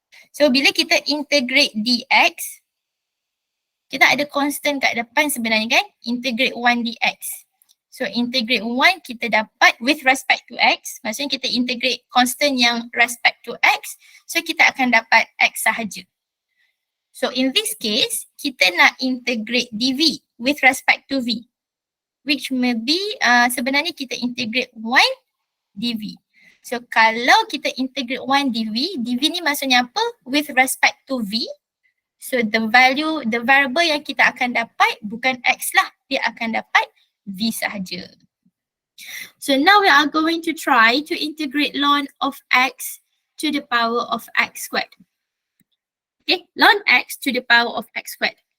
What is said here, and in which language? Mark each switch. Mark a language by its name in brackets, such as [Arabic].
[Malay] So bila kita integrate dx, kita ada constant kat depan sebenarnya kan? [English] Integrate 1 dx. So integrate 1 [Malay] kita dapat [English] with respect to x. [Malay] Maksudnya kita integrate constant yang [English] respect to x. [Malay] So kita akan dapat x sahaja. [English] So in this case, [Malay] kita nak [English] integrate dv with respect to v. Which may be [Malay] sebenarnya kita [English] integrate 1 dv. [Malay] So kalau kita integrate 1 dv, dv ni maksudnya apa? [English] With respect to v. So the variable [Malay] yang kita akan dapat bukan x lah. Dia akan dapat v sahaja. [English] So now we are going to try to integrate ln of x to the power of x squared. Okay, ln x to the power of x squared.